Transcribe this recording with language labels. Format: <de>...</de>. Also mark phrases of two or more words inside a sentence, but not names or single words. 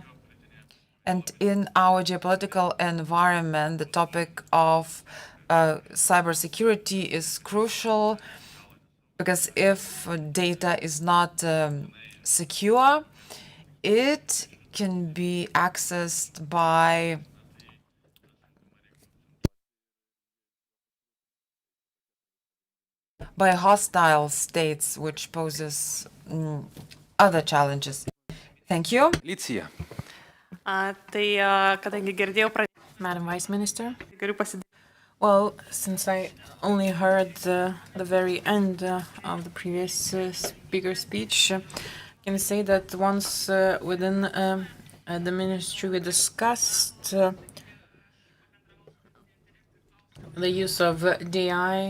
<en>And in our geopolitical environment, the topic of cybersecurity is crucial, because if data is not secure, it can be accessed by hostile states, which poses other challenges. Thank you. Licija.</en> <lt>Kadangi girdėjau,</lt> <en>Madam Vice Minister, well, since I only heard the very end of the previous speaker's speech, I can say that once within the ministry we discussed the use of DI.</en>